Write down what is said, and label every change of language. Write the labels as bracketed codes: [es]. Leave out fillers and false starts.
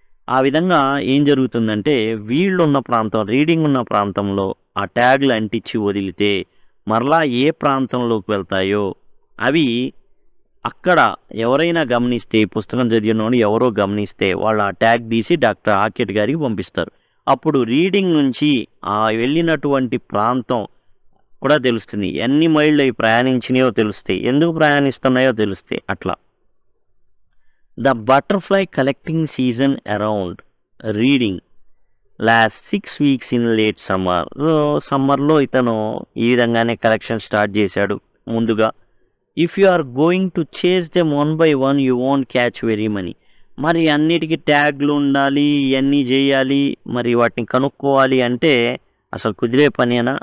[te] ఆ విధంగా ఏం జరుగుతుందంటే వీళ్ళు ఉన్న ప్రాంతం, రీడింగ్ ఉన్న ప్రాంతంలో ఆ ట్యాగ్లు అంటించి వదిలితే మరలా ఏ ప్రాంతంలోకి వెళ్తాయో అవి అక్కడ ఎవరైనా గమనిస్తే, పుస్తకం చదివిన ఎవరో గమనిస్తే వాళ్ళు ఆ ట్యాగ్ తీసి డాక్టర్ ఆర్కెట్ గారికి పంపిస్తారు. అప్పుడు రీడింగ్ నుంచి ఆ వెళ్ళినటువంటి ప్రాంతం కూడా తెలుస్తుంది, ఎన్ని మైళ్ళు అవి ప్రయాణించినాయో తెలుస్తాయి, ఎందుకు ప్రయాణిస్తున్నాయో తెలుస్తాయి. అట్లా [en] The butterfly collecting season around reading lasts 6 weeks in late summer. [te] సమ్మర్లో ఇతను ఈ విధంగానే కలెక్షన్ స్టార్ట్ చేశాడు ముందుగా. [en] If you are going to chase them 1 by 1 you won't catch very money. [te] మరి అన్నిటికీ ట్యాగ్లు ఉండాలి, ఇవన్నీ చేయాలి, మరి వాటిని కనుక్కోవాలి అంటే అసలు కుదిరే పనేనా?